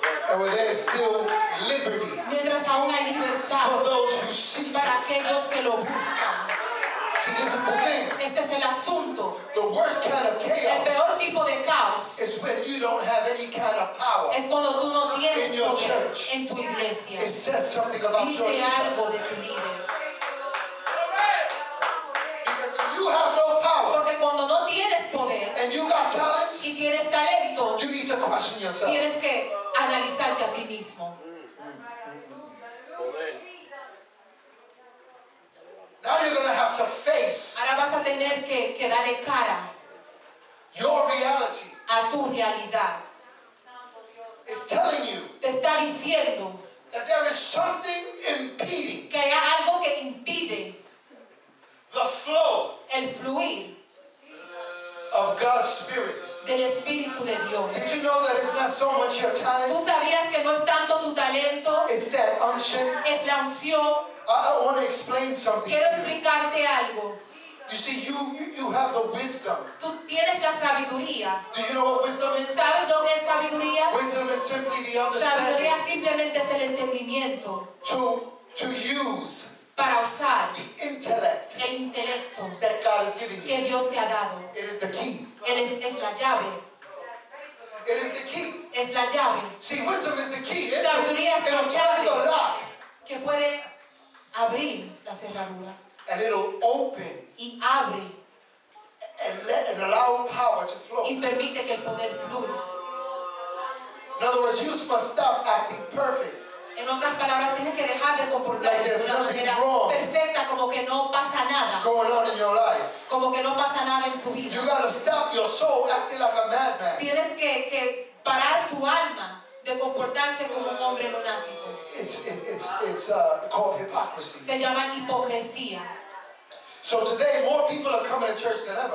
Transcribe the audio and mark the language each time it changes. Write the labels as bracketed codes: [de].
[en] And where there is still liberty [es] Mientras aún hay [en] for [es] libertad [en] those who seek. [es] para aquellos que lo buscan. [en] See, this is the thing. [es] Este es el asunto. [en] The worst kind of [es] El [en] chaos [es] peor tipo de caos [en] is when you don't have any kind of power. [es] es cuando tú no tienes [en] In your [es] poder [en] church. [es] en tu iglesia. [en] It says something about your [es] Dice [en] leader. [es] algo de tu líder. [en] Because when you have no power [es] Porque cuando no tienes poder [en] and you got talents, [es] y tienes talento, [en] you need to question yourself. [es] tienes que analizarte a ti mismo. [en] Now you're going to have to face [es] Ahora vas a tener que darle cara [en] your reality. [es] a tu realidad. [en] It's telling you [es] Te está diciendo [en] that there is something impeding [es] que hay algo que impide [en] the flow [es] el fluir [en] of God's Spirit. [es] del Espíritu de Dios. [en] Did you know that it's not so much your [es] ¿Tú [en] talent? [es] sabías que no es tanto tu talento, [en] It's that unction. [es] es la unción? [en] I want to explain something [es] Quiero [en] to you. [es] explicarte algo. [en] You see, you have the wisdom. [es] Tú tienes la sabiduría. [en] Do you know what wisdom is? [es] ¿Sabes lo que es sabiduría? [en] Wisdom is simply the [es] Sabiduría [en] understanding [es] simplemente es el entendimiento [en] to use [es] para usar [en] the intellect [es] el intelecto [en] that God has given you. [es] que Dios te ha dado. [en] It is the key. [es] Es la llave. [en] It is the key. [es] Es la llave [en] See, wisdom is the key. [es] Sabiduría es la [en] It'll turn the [es] llave. [en] lock [es] que puede abrir la cerradura [en] and it'll open [es] y abre [en] and allow power to flow. [es] y permite que el poder fluya. [en] In other words, you must stop acting perfect. [es] En otras palabras, tienes que dejar de comportarte [en] Like [es] de [en] there's [es] una [en] nothing [es] manera [en] wrong [es] perfecta, como que no pasa nada, [en] going on in your life. [es] como que no pasa nada en tu vida. [en] You got to stop your soul acting like a madman. [es] Tienes que parar tu alma de comportarse como un hombre lunático. [en] It's called hypocrisy. [es] Se llama hipocresía. [en] So today, more people are coming to church than ever.